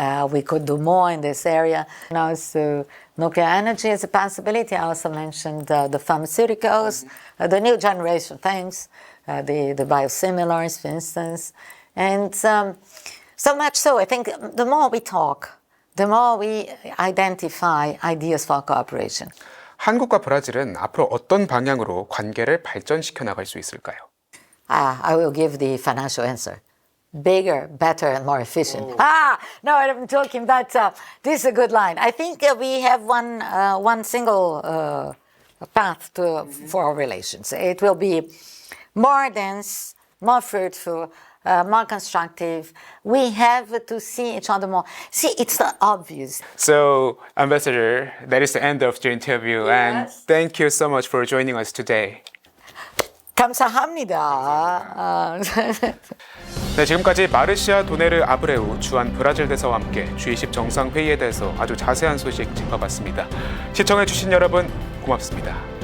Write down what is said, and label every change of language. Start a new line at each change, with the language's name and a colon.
English: We could do more in this area. And also, nuclear energy is a possibility. I also mentioned the pharmaceuticals, the new generation things, the biosimilars, for instance. And so much so, I think the more we talk, the more we identify ideas for cooperation.
Korean: 한국과 브라질은 앞으로 어떤 방향으로 관계를 발전시켜 나갈 수 있을까요?
English: I will give the financial answer. Bigger, better, and more efficient. No, I'm joking, but this is a good line. I think we have one single path for our relations. It will be more dense, more fruitful, more constructive. We have to see each other more. See, it's not obvious. So, Ambassador, that is the end of the interview, and thank you so much for joining us today.
Korean: 감사합니다. 네, 지금까지 마르시아 도네르 아브레우 주한 브라질 대사와 함께 G20 정상회의에 대해서 아주 자세한 소식 짚어봤습니다. 시청해주신 여러분 고맙습니다.